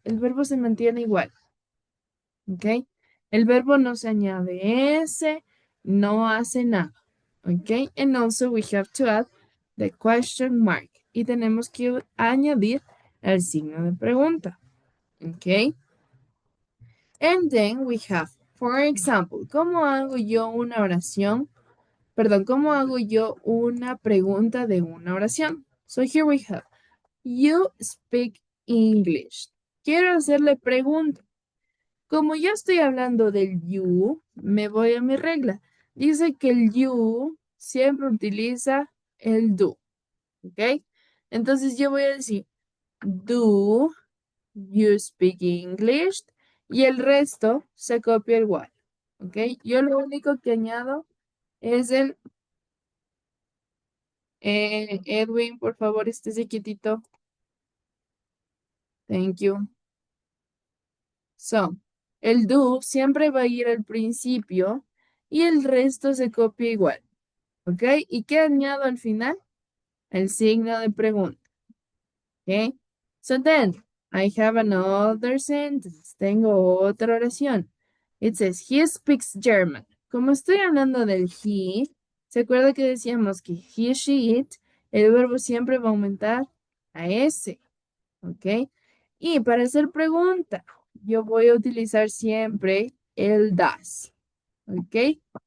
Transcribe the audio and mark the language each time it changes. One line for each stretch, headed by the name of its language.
Spanish: El verbo se mantiene igual. ¿Ok? El verbo no se añade S, no hace nada. ¿Ok?
English: And also we have to add the question mark.
Spanish: Y tenemos que añadir el signo de pregunta. ¿Ok?
English: And then we have, for example,
Spanish: ¿cómo hago yo una oración? Perdón, ¿cómo hago yo una pregunta de una oración?
English: So here we have, you speak English.
Spanish: Quiero hacerle pregunta. Como yo estoy hablando del you, me voy a mi regla. Dice que el you siempre utiliza el do. ¿Ok? Entonces yo voy a decir,
English: do you speak English?
Spanish: Y el resto se copia igual. ¿Ok? Yo lo único que añado es el Edwin, por favor, estése quietito.
English: Thank you.
Spanish: So, el do siempre va a ir al principio y el resto se copia igual. ¿Ok? ¿Y qué añado al final? El signo de pregunta. ¿Ok?
English: So then, I have another sentence.
Spanish: Tengo otra oración.
English: It says, he speaks German.
Spanish: Como estoy hablando del he, ¿se acuerda que decíamos que he, she, it, el verbo siempre va a aumentar a S? ¿Ok? Y para hacer pregunta, yo voy a utilizar siempre el das. ¿Ok?